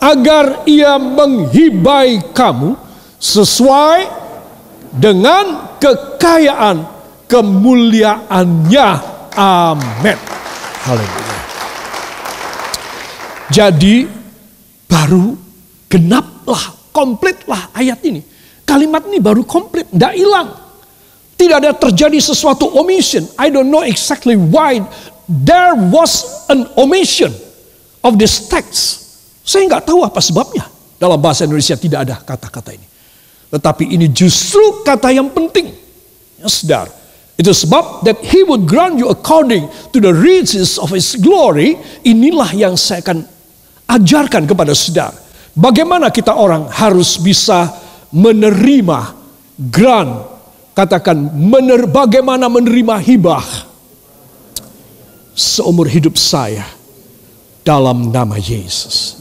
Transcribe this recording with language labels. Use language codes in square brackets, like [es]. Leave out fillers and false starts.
[id] Agar ia menghibai kamu sesuai dengan kekayaan kemuliaannya. Amin. Haleluya. Jadi baru genaplah, komplitlah ayat ini. Kalimat ini baru komplit, tidak hilang. Tidak ada terjadi sesuatu omission. [en] I don't know exactly why there was an omission of this text. [id] Saya nggak tahu apa sebabnya. Dalam bahasa Indonesia tidak ada kata-kata ini. Tetapi ini justru kata yang penting. Ya, saudara. [en] Itu sebab that he would grant you according to the riches of his glory. [id] Inilah yang saya akan ajarkan kepada saudara. Bagaimana kita orang harus bisa menerima grant. Katakan bagaimana menerima hibah seumur hidup saya dalam nama Yesus.